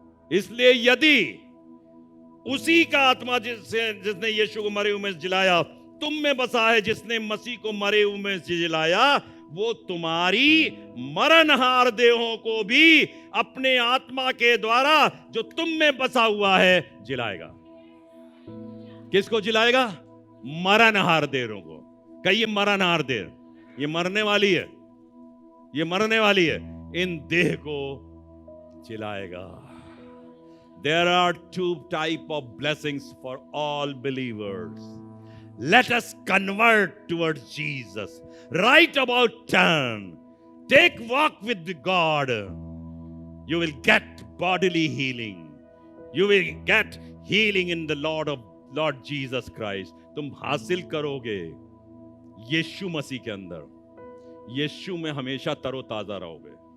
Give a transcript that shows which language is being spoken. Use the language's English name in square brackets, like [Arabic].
[Hindi] इसलिए यदि उसी का आत्मा जिसने यीशु को मरे हुए में से जिलाया तुम में बसा है, जिसने मसीह को मरे हुए में से जिलाया, वो तुम्हारी मरणहार देहों को भी अपने आत्मा के द्वारा जो तुम में बसा हुआ है जिलाएगा। किसको जिलाएगा? मरणहार देहों को। कहिए मरणहार देह, ये मरने वाली है, ये मरने वाली है, इन देह को जिलाएगा। [English] There are 2 types of blessings for all believers. Let us convert towards Jesus. Right about turn. Take walk with God. You will get bodily healing. You will get healing in the Lord Jesus Christ. [Hindi] तुम हासिल करोगे यीशु मसीह के अंदर। यीशु में हमेशा तरोताजा रहोगे।